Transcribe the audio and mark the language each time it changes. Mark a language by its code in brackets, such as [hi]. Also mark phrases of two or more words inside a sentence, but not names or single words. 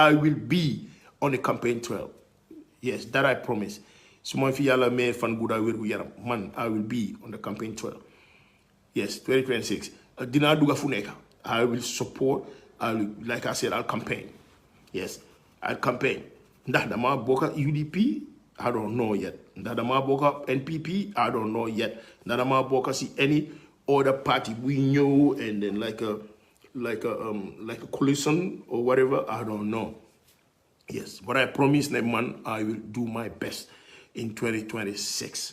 [en] I will be on the campaign trail. Yes, that I promise. So man, I will be on the campaign trail. Yes, 2026. I will support. I will, like I said, I'll campaign. Yes, I'll campaign. Ndadama Boka UDP, I don't know yet. Ndadama Boka NPP, I don't know yet. Ndadama Boka see any other party we know, and then like a coalition or whatever, I don't know. Yes, but I promise them, man, I will do my best in 2026.